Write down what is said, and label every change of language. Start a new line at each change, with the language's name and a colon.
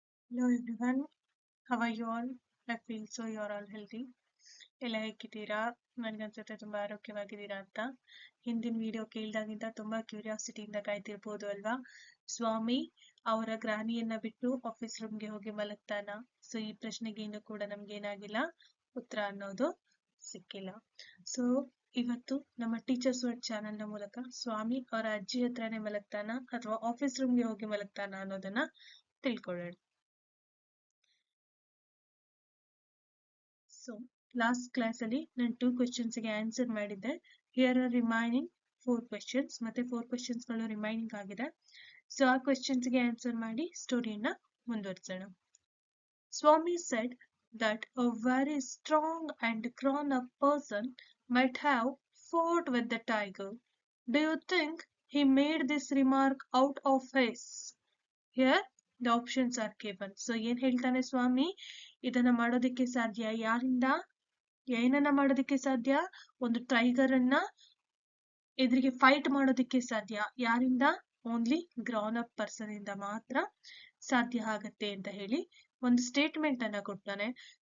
English: Hello everyone, how are you all? I feel so you're all healthy.
Kannada: ಎಲ್ಲ ಹೇಗಿದ್ದೀರಾ? ನನಗನ್ಸುತ್ತೆ ತುಂಬಾ ಆರೋಗ್ಯವಾಗಿದ್ದೀರಾ ಅಂತ. ಹಿಂದಿನ ವಿಡಿಯೋ ಕೇಳಿದಾಗಿಂದ ತುಂಬಾ ಕ್ಯೂರಿಯಾಸಿಟಿಯಿಂದ ಕಾಯ್ತಿರ್ಬೋದು ಅಲ್ವಾ? ಸ್ವಾಮಿ ಅವರ ಗ್ರಾನಿಯನ್ನ ಬಿಟ್ಟು ಆಫೀಸ್ ರೂಮ್ಗೆ ಹೋಗಿ ಮಲಗ್ತಾನ? ಸೊ ಈ ಪ್ರಶ್ನೆಗೆ ಇನ್ನೂ ಕೂಡ ನಮ್ಗೆ ಏನಾಗಿಲ್ಲ, ಉತ್ತರ ಅನ್ನೋದು ಸಿಕ್ಕಿಲ್ಲ. ಸೊ ಇವತ್ತು ನಮ್ಮ ಟೀಚರ್ಸ್ ವರ್ಡ್ ಚಾನೆಲ್ನ ಮೂಲಕ ಸ್ವಾಮಿ ಅವರ ಅಜ್ಜಿ ಹತ್ರನೇ ಮಲಗ್ತಾನ ಅಥವಾ ಆಫೀಸ್ ರೂಮ್ಗೆ ಹೋಗಿ ಮಲಗ್ತಾನ ಅನ್ನೋದನ್ನ ತಿಳ್ಕೊಳ್ಳೋಣ. ಸೊ ಲಾಸ್ಟ್ ಕ್ಲಾಸ್ ಅಲ್ಲಿ ನಾನು 2 questions ಗೆ ಆನ್ಸರ್ ಮಾಡಿದ್ದೆ.
English: Here are remaining 4 questions.
Kannada: ಮತ್ತೆ 4 questions ಗಳು ರಿಮೈನಿಂಗ್ ಆಗಿದೆ. ಸೊ ಆ questions ಗೆ ಆನ್ಸರ್ ಮಾಡಿ ಸ್ಟೋರಿಯನ್ನ ಮುಂದುವರಿಸೋಣ.
English: Swami said that a very strong and grown up person might have fought with the tiger. Do you think he made this remark out of his? Here the options are given.
Kannada: So ಏನ್ ಹೇಳ್ತಾನೆ ಸ್ವಾಮಿ, ಇದನ್ನ ಮಾಡೋದಕ್ಕೆ ಸಾಧ್ಯ ಯಾರಿಂದ? ಏನನ್ನ ಮಾಡೋದಕ್ಕೆ ಸಾಧ್ಯ? ಒಂದು ಟೈಗರ್ ಅನ್ನ ಎದುರಿಗೆ ಫೈಟ್ ಮಾಡೋದಕ್ಕೆ ಸಾಧ್ಯ. ಯಾರಿಂದ?
English: only grown up person
Kannada: ಇಂದ ಮಾತ್ರ ಸಾಧ್ಯ ಆಗತ್ತೆ ಅಂತ ಹೇಳಿ ಒಂದು ಸ್ಟೇಟ್ಮೆಂಟ್ ಅನ್ನ ಕೊಡ್ತಾನೆ.